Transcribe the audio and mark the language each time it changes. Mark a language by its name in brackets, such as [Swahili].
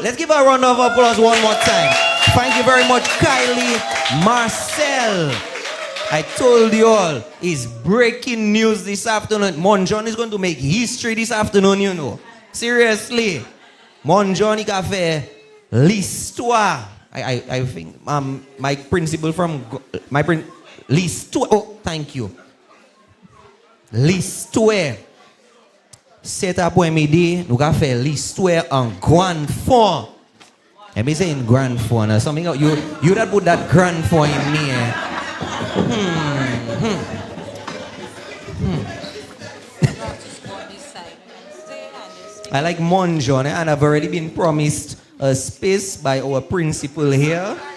[English] Let's give her a round of applause one more time. Thank you very much, Kylie Marcel. I told you all, it's breaking news this afternoon. Monjon is going to make history this afternoon, you know. Seriously. [French] Monjon, il a fait l'histoire. [English] I think my principal from... [French] L'histoire. [English] Oh, thank you. L'histoire. [French] Cet après-midi, nous avons fait l'histoire en grande form. [English] Let me say in grand form. Now, something else. You that put that grand form in me. I like Monjon, and I've already been promised a space by our principal here.